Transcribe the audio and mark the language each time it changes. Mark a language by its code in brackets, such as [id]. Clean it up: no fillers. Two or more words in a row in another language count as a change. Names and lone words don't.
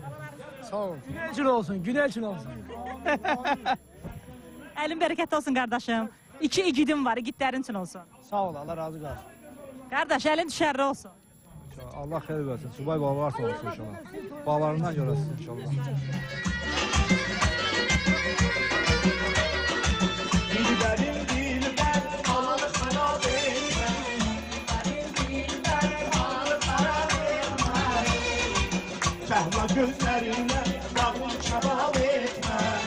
[az] Sağ olun. Günə üçün olsun, günə üçün olsun. Əlin bərəkət olsun qardaşım. 2 igidim var, igidlərin üçün olsun. Sağ ol, Allah razı qalsın. Qardaş, əlin düşərli olsun. Allah xeyir versin. Subay bağlar olsun inşallah. Bağlarından görəsiniz inşallah. [tr] Dilberim dilber alır kara verme. Dilber alır kara verme. Kahva gözlerine yağmur çaba verme.